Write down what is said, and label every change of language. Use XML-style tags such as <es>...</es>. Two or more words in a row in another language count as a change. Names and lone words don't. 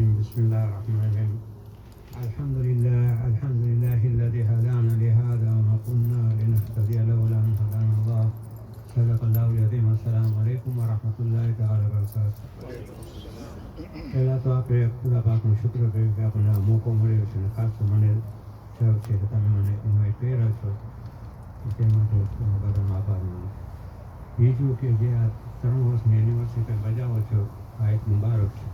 <ar>بسم الله الرحمن الرحيم. الحمد لله الذي هدانا لهذا وما كنا لنهتدي لولا أن هدانا الله. صدق الله العظيم. السلام عليكم ورحمة الله تعالى وبركاته.</ar> <gu>પહેલાં તો આપણે ખુદા પાકનો શુક્ર કર્યું કે આપણને આ મોકો મળ્યો છે અને ખાસ તો મને સર્વ છે કે તમે મને ઇન્વાઇટ કર્યા છો તે માટે બધાનો આભાર માનું. બીજું કે જે આ 3 વર્ષની એનિવર્સરી બજાવો છો આ એક મુબારક છે.</gu>